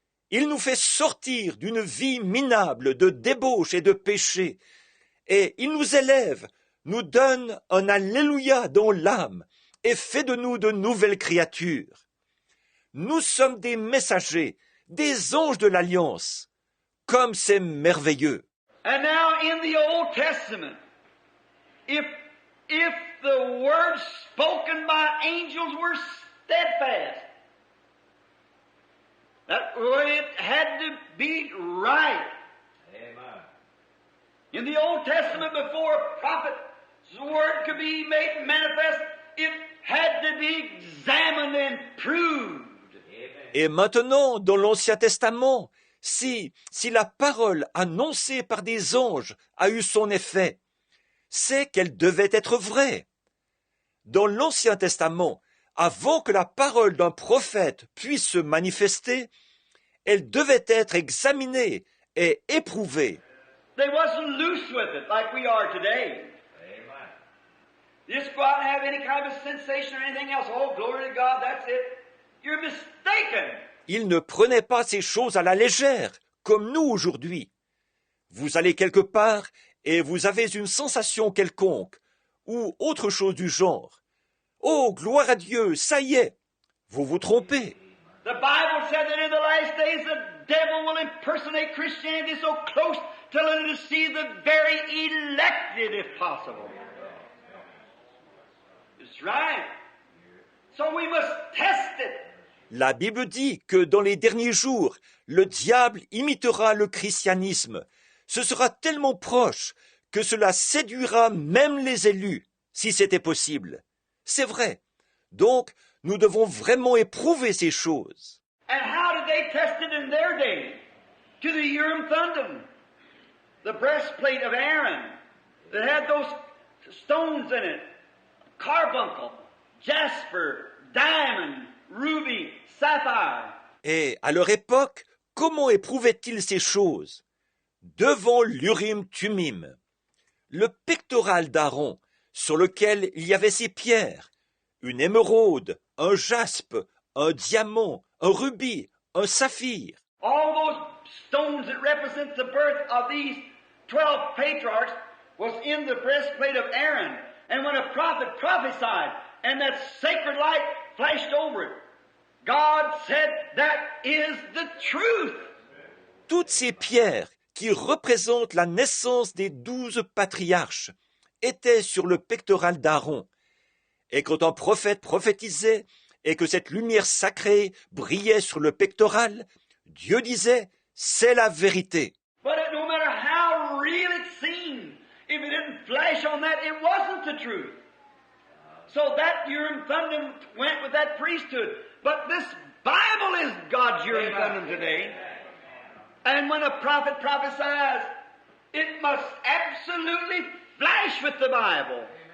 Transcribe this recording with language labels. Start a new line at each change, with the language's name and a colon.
French: Il nous fait sortir d'une vie minable de débauche et de péché. Et il nous élève, nous donne un Alléluia dans l'âme et fait de nous de nouvelles créatures. Nous sommes des messagers, des anges de l'Alliance. Comme c'est merveilleux.
English: And now in the Old Testament, if the words spoken by angels were steadfast, that it had to be right. Amen. In the Old Testament, before a prophet's word could be made manifest, it had to be examined and proved.
French: Et maintenant, dans l'Ancien Testament, si la parole annoncée par des anges a eu son effet, c'est qu'elle devait être vraie. Dans l'Ancien Testament, avant que la parole d'un prophète puisse se manifester, elle devait être examinée et éprouvée.
English: They wasn't loose with it like we are today. Amen. Just go out and have any kind of sensation or anything else. Oh, glory to God, that's it. You're mistaken.
French: Ils ne prenaient pas ces choses à la légère, comme nous aujourd'hui. Vous allez quelque part et vous avez une sensation quelconque, ou autre chose du genre. Oh, gloire à Dieu, ça y est, vous vous trompez.
English: The Bible said that in the last days the devil will impersonate Christianity so close till it will deceive the very elected if possible. It's right. So we must test it.
French: La Bible dit que dans les derniers jours, le diable imitera le christianisme. Ce sera tellement proche que cela séduira même les élus, si c'était possible. C'est vrai. Donc, nous devons vraiment éprouver ces choses.
English: And how did they test it in their day? To the Urim Thummim, the breastplate of Aaron that had those stones in it, carbuncle, jasper, diamond, ruby, sapphire.
French: Et à leur époque, comment éprouvaient-ils ces choses? Devant l'Urim-Tumim, le pectoral d'Aaron, sur lequel il y avait ces pierres, une émeraude, un jaspe, un diamant, un rubis, un saphir.
English: All those stones that represent the birth of these 12 patriarchs was in the breastplate of Aaron. And when a prophet prophesied, and that sacred light flashed over it, God said, that is the truth.
French: Toutes ces pierres qui représentent la naissance des 12 patriarches étaient sur le pectoral d'Aaron. Et quand un prophète prophétisait et que cette lumière sacrée brillait sur le pectoral, Dieu disait, c'est la vérité.
English: But no matter how real it seemed, if it didn't flash on that, it wasn't the truth. So that Urim Thummim went with that priesthood. But this Bible is God's Urim Thummim today. And when a prophet prophesies, it must absolutely flash with the Bible.